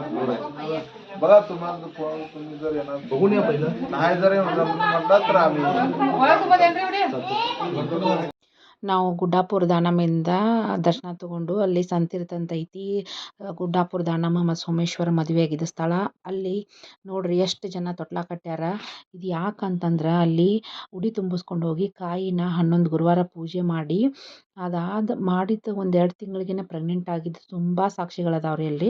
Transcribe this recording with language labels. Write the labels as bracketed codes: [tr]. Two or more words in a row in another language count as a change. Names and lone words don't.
[mr] बघा तुम्हाला तुम्ही जर येणार बघून या पहिलं नाही जर म्हणतात तर आम्ही [kn] ನಾವು ಗುಡ್ಡಾಪುರ ದಾನಮ್ಮಿಂದ ದರ್ಶನ ತಗೊಂಡು ಅಲ್ಲಿ ಸಂತೀರ್ಥ ಅಂತ ಐತಿ ಗುಡ್ಡಾಪುರ ದಾನಮ್ಮ ಮತ್ತು ಸೋಮೇಶ್ವರ ಮದುವೆ ಆಗಿದ್ದ ಸ್ಥಳ ಅಲ್ಲಿ ನೋಡ್ರಿ ಎಷ್ಟು ಜನ ತೊಟ್ಲ ಕಟ್ಟ್ಯಾರ ಇದು ಯಾಕಂತಂದ್ರೆ ಅಲ್ಲಿ ಉಡಿ ತುಂಬಿಸ್ಕೊಂಡು ಹೋಗಿ ಕಾಯಿನ 11 ಗುರುವಾರ ಪೂಜೆ ಮಾಡಿ ಮಾಡಿದ ಒಂದು 2 ತಿಂಗಳಿಗೇನೆ ಪ್ರೆಗ್ನೆಂಟ್ ಆಗಿದ್ದು ತುಂಬ ಸಾಕ್ಷಿಗಳದಾವ್ರಿ ಅಲ್ಲಿ